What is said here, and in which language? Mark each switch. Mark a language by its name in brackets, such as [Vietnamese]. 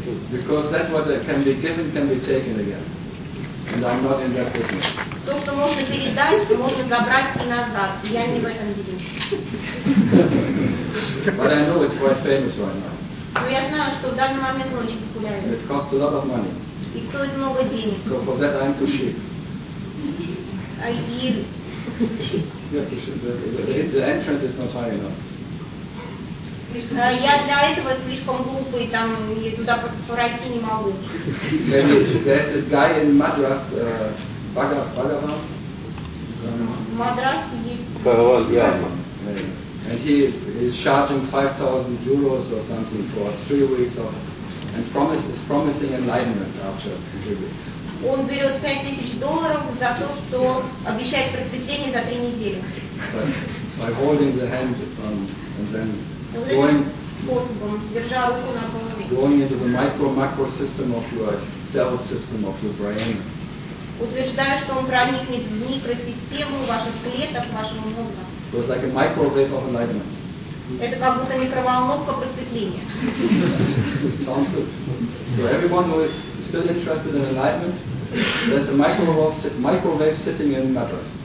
[English] Because that what can be given can be taken again. And I'm not in that position. [Russian] То, что можно передать, можно забрать назад. Я не в этом деле. [English] But I know it's quite famous right now. [Russian] Но я знаю, что в данный момент он очень популярен. [English] It costs a lot of money. [Russian] И стоит много денег. [English] So for that I'm too cheap. I eat. The entrance is not high enough. [Russian] Я для этого слишком глупый, там я туда пройти не могу. [English] There's a guy in Madras, Bhagavan. Madras is. Bhagavan, yeah. And he is charging 5,000 euros or something for 3 weeks of, and promises promising enlightenment after 3 weeks. [Russian] Он берет 5000 долларов за то, что обещает просветление за 3 недели. [English] By holding the hand and then going into the micro system of your cell system of your brain. [Russian] Утверждаю, что он проникнет в микросистему ваших клеток, вашего мозга. [English] So it's like a microwave of enlightenment. [Russian] Это как будто микроволновка просветления. [English] Sounds good. So everyone who is still interested in enlightenment, there's a microwave sitting in Madras.